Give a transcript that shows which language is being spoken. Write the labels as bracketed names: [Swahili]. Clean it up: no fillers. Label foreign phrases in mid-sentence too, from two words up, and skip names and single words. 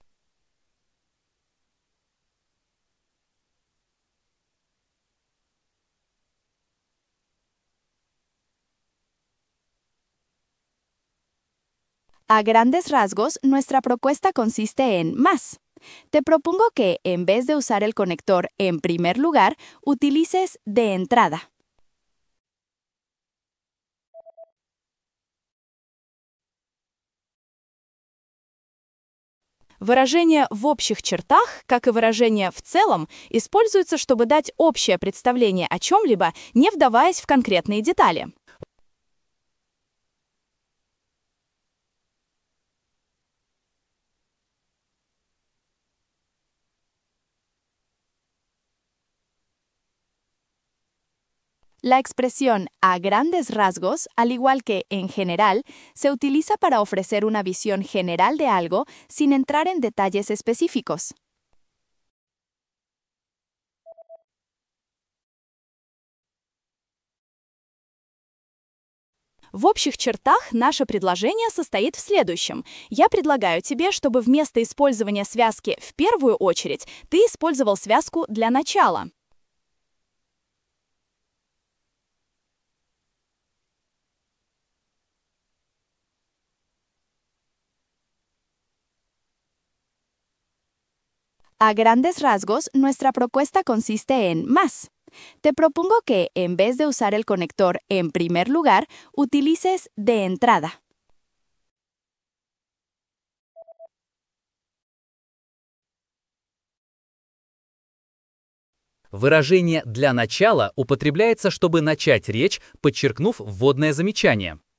[Spanish] A grandes rasgos, nuestra propuesta consiste en más. Te propongo que, en vez de usar el conector en primer lugar, utilices de entrada. [Russian] Выражение «в общих чертах», как и выражение «в целом», используются, чтобы дать общее представление о чем-либо, не вдаваясь в конкретные детали. [Spanish] La expresión a grandes rasgos, al igual que en general, se utiliza para ofrecer una visión general de algo sin entrar en detalles específicos. [Russian] В общих чертах наше предложение состоит в следующем. Я предлагаю тебе, чтобы вместо использования связки «в первую очередь» ты использовал связку «для начала». [Spanish] A grandes rasgos, nuestra propuesta consiste en más. Te propongo que, en vez de usar el conector en primer lugar, utilices de entrada. [Russian] Выражение «для начала» употребляется, чтобы начать речь, подчеркнув вводное замечание.